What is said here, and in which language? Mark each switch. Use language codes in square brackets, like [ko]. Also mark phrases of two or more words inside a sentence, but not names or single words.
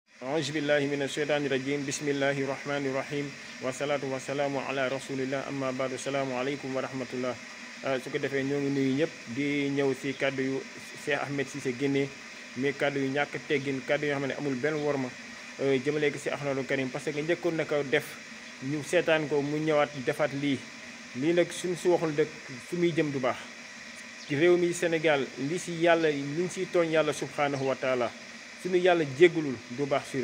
[ar] أعوذ بالله من الشيطان الرجيم بسم الله الرحمن الرحيم والصلاة والسلام على رسول الله أما بعد السلام عليكم ورحمة الله [wo] su ko defee ñoo ngi nuyu ñëpp di ñëw si kàddu yu Cheikh Ahmed Cissé génnee mais kàddu yu ñàkk teggin kàddu yoo xam ne amul benn worma jëmale ko si Alxuraanul Karim [fr] parce que [wo] njëkkoon na ko def ñu seetaan ko mu ñëwaat defaat lii nag suñ si waxul dëkk fu muy jëm du baax ci réew mi Sénégal li si yàlla liñ siy tooñ yàlla [ar] سبحانه وتعالى [wo] suñu yàlla jéggalul du baax si